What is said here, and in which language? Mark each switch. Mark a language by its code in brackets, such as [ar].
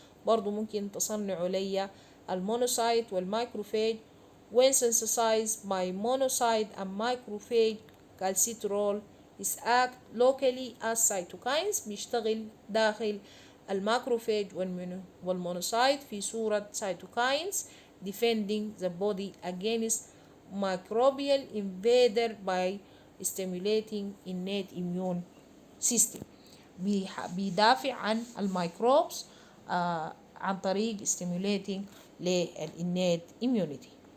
[ar] برضو ممكن تصنعوا لي المونوسايت والمايكروفاج. [en] When synthesized by monocyte and macrophage, calcitriol is act locally as cytokines. [ar] بيشتغل داخل الماكروفاج والمونوسايت في صورة cytokines [en] defending the body against microbial invader by stimulating innate immune system. [ar] بيدافع عن الميكروبس عن طريق stimulating للإنات immunity.